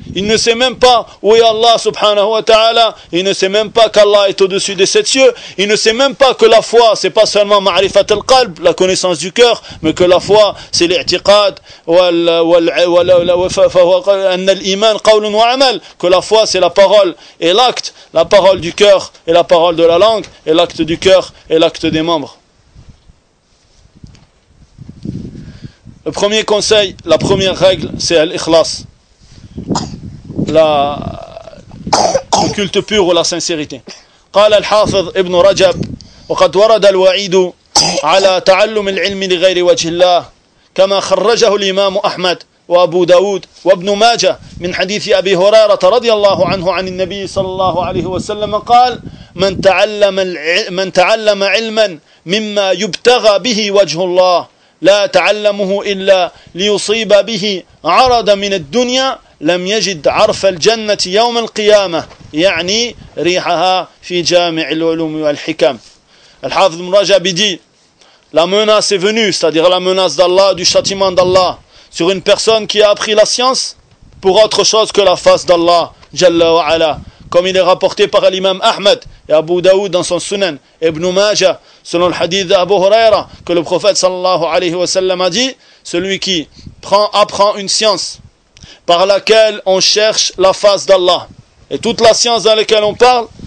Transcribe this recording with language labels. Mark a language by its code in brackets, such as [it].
[fr] Il ne sait même pas où est Allah subhanahu wa ta'ala, il ne sait même pas qu'Allah est au-dessus des sept cieux, il ne sait même pas que la foi, c'est pas seulement ma'rifat al-qalb, la connaissance du cœur, mais que la foi, c'est l'i'tiqad, que la foi, c'est la parole et l'acte, la parole du cœur et la parole de la langue, et l'acte du cœur et l'acte des membres. Le premier conseil, la première règle, c'est l'ikhlas, le culte pur ou la sincérité. [ar] قال الحافظ ابن رجب وقد ورد الوعيد على تعلم العلم لغير وجه الله كما خرجه الإمام أحمد وأبو داود وابن ماجه من حديث أبي هريرة رضي الله عنه عن النبي صلى الله عليه وسلم قال: من تعلم علما مما يبتغى به وجه الله لا تعلمه إلا ليصيب به عرض من الدنيا لم يجد عرف الجنة يوم القيامة يعني ريحها في جامع العلوم والحكم. [fr] الحافظ ابن رجب dit: la menace est venue, c'est-à-dire la menace d'Allah, du châtiment d'Allah, sur une personne qui a appris la science pour autre chose que la face d'Allah Jalla wa Ala, comme il est rapporté par l'imam Ahmed et Abu Daoud dans son Sunan, Ibn Majah, selon le hadith d'Abu Huraira, que le prophète sallallahu alayhi wa sallam a dit: celui qui apprend une science par laquelle on cherche la face d'Allah. Et toute la science dans laquelle on parle,